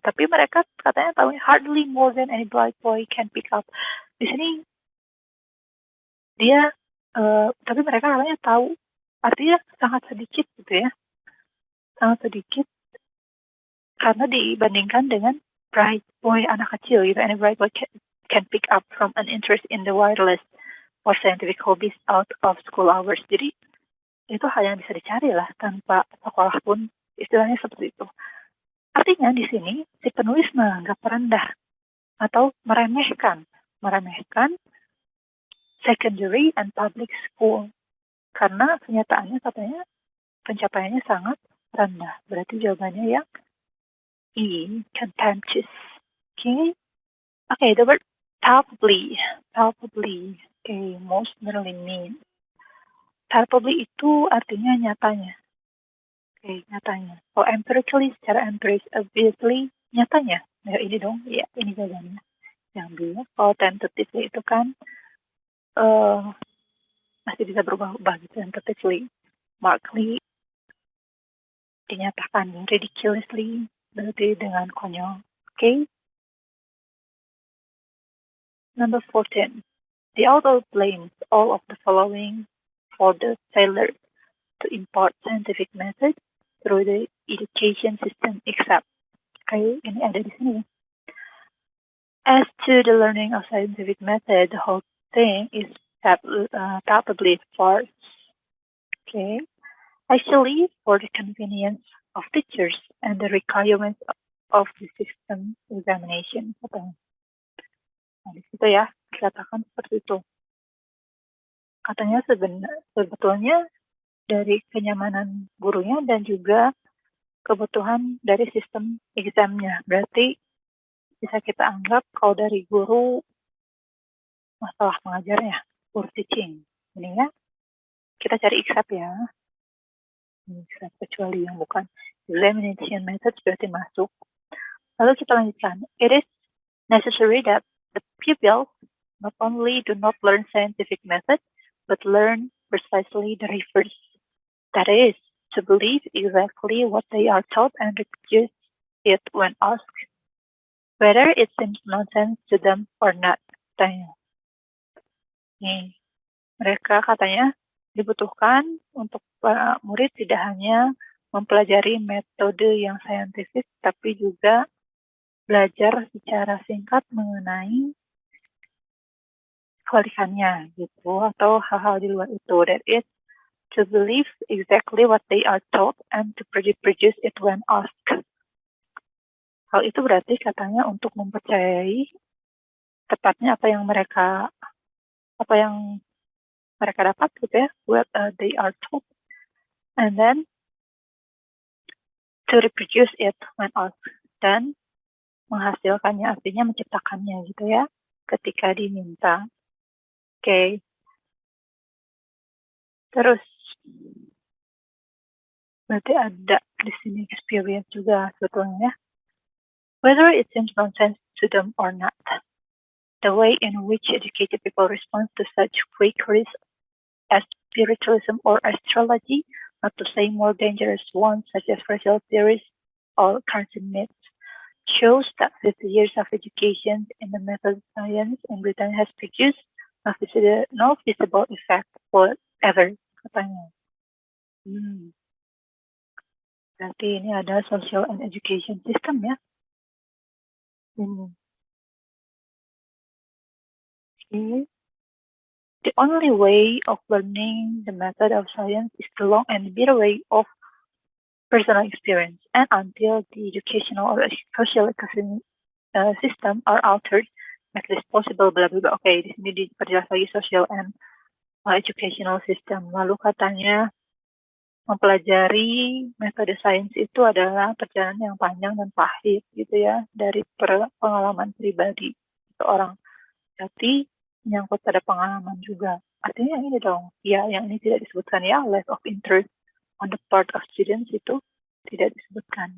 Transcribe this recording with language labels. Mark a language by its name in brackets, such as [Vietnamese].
[Indonesian] Tapi mereka katanya tahu [English] hardly more than any bright boy can pick up. [Indonesian] Di sini dia, tapi mereka katanya tahu, artinya sangat sedikit gitu ya. Sangat sedikit karena dibandingkan dengan [English] bright boy [Indonesian] anak kecil gitu. [English] Any bright boy can pick up from an interest in the wireless or scientific hobbies out of school hours. [Indonesian] Jadi itu hal yang bisa dicari lah tanpa sekolah pun, istilahnya seperti itu. Artinya di sini si penulis menganggap rendah atau meremehkan secondary and public school karena kenyataannya katanya pencapaiannya sangat rendah. Berarti jawabannya yang E, contemptuous. [English] Okay, the word palpably. Okay, most nearly mean. [Indonesian] Palpably itu artinya nyatanya. Oke, nyatanya. Kalau empirically, secara empiris, obviously, nyatanya. Nah, ini dong, ya, ini jawabannya. Yang B. Kalau tentatively itu kan masih bisa berubah-ubah gitu. [English] Tentatively, markedly, [Indonesian] dinyatakan. Ridiculously, berarti dengan konyol. Oke. [English] Number 14. The author blames all of the following for the failure to impart scientific method through the education system except. [Indonesian] Oke, ini ada di sini. [English] As to the learning of scientific method, the whole thing is palpably false. Okay. Actually, for the convenience of teachers and the requirements of the system examination. [Indonesian] Nah, di situ ya, dikatakan seperti itu. Katanya sebetulnya dari kenyamanan gurunya dan juga kebutuhan dari sistem examnya. Berarti bisa kita anggap kalau dari guru masalah mengajarnya, guru teaching. Ini ya, kita cari except ya. Except kecuali yang bukan examination methods berarti masuk. Lalu kita lanjutkan. [English] It is necessary that the pupils not only do not learn scientific methods, but learn precisely the reverse. That is, to believe exactly what they are taught and reproduce it when asked, whether it seems nonsense to them or not. [Indonesian] Tanya. Nih, mereka katanya dibutuhkan untuk para murid tidak hanya mempelajari metode yang saintifik, tapi juga belajar secara singkat mengenai kebalikannya gitu, atau hal-hal di luar itu. [English] That is, to believe exactly what they are taught and to reproduce it when asked. [Indonesian] Hal itu berarti katanya untuk mempercayai tepatnya apa yang mereka dapat gitu ya, [English] what they are taught, and then to reproduce it when asked, [Indonesian] dan menghasilkannya, artinya menciptakannya gitu ya, ketika diminta. Oke. Terus berarti ada di sini experience juga sebetulnya. [English] Whether it seems nonsense to them or not, the way in which educated people respond to such queries as spiritualism or astrology, not to say more dangerous ones such as racial theories or currency myths, shows that 50 years of education in the method of science in Britain has produced no visible effect whatever, [Indonesian] katanya. Berarti ini ada social and education system ya. [English] Okay. The only way of learning the method of science is the long and bitter way of personal experience. And until the educational or social system are altered, make this possible, bla bla bla. [Indonesian] Oke, di sini diperjelas lagi social and educational system. Lalu katanya mempelajari metode sains itu adalah perjalanan yang panjang dan pahit gitu ya, dari pengalaman pribadi seorang. Jadi menyangkut pada pengalaman juga. Artinya yang ini dong, ya yang ini tidak disebutkan ya, [English] lack of interest on the part of students [Indonesian] itu tidak disebutkan.